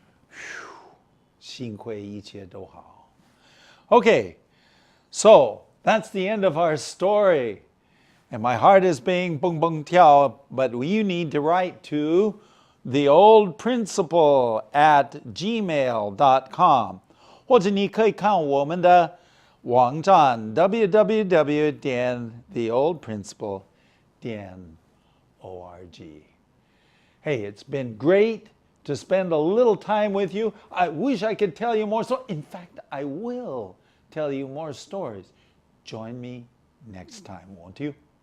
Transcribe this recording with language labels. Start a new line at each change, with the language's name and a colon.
Chinese: Whew. 幸亏一切都好.
English: Okay, so that's the end of our story. And my heart is being bung bung tiao, but you need to write to theoldprinciple@gmail.com.
Chinese: 或者你可以看我们的网站 www.theoldprinciple.org.
English: Hey, it's been great to spend a little time with you. I wish I could tell you more. So, in fact, I will tell you more stories. Join me next time, won't you?